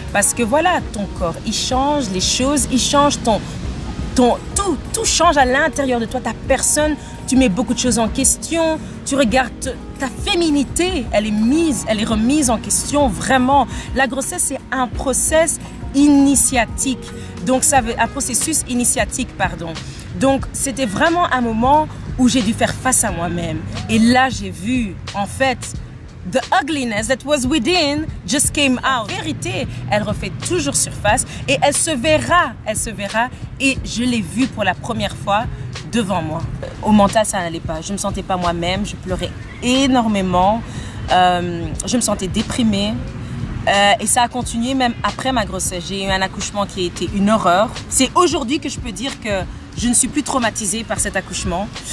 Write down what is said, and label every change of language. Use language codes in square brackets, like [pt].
[fr] Parce que voilà, ton corps, il change, les choses, il change, tout change à l'intérieur de toi, ta personne, tu mets beaucoup de choses en question, tu regardes ta féminité, elle est remise en question vraiment. La grossesse, c'est un processus initiatique. Donc un processus initiatique, pardon. Donc c'était vraiment un moment où j'ai dû faire face à moi-même. Et là, j'ai vu, en fait, [en] the ugliness that was within just came out. [fr] La vérité, elle refait toujours surface et elle se verra. Et je l'ai vue pour la première fois devant moi. Au mental, ça n'allait pas. Je ne me sentais pas moi-même. Je pleurais énormément. Je me sentais déprimée. Et ça a continué même après ma grossesse. J'ai eu un accouchement qui a été une horreur. C'est aujourd'hui que je peux dire que je ne suis plus traumatisée par cet accouchement.